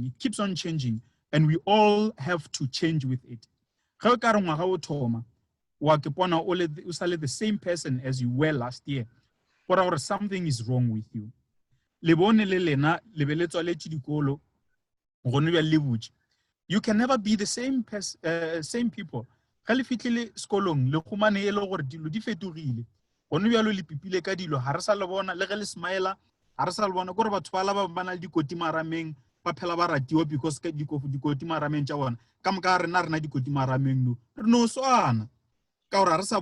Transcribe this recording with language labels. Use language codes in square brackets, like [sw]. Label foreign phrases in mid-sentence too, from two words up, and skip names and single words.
[en] It keeps on changing, and we all have to change with it. the same person as you were last year, or something is wrong with you. You can never be the same people. [nso] Ga le fitlile skolong le khumane e le gore dilo di fetogile gone bjalo le pipile ka dilo ha re sa le bona le ge le smile ha re sa le bona gore batho ba ba na le dikoti marameng ba phela ba ratiwa because dikoti marameng tša bona ka moka rena dikoti marameng no re no swana ka gore ha re sa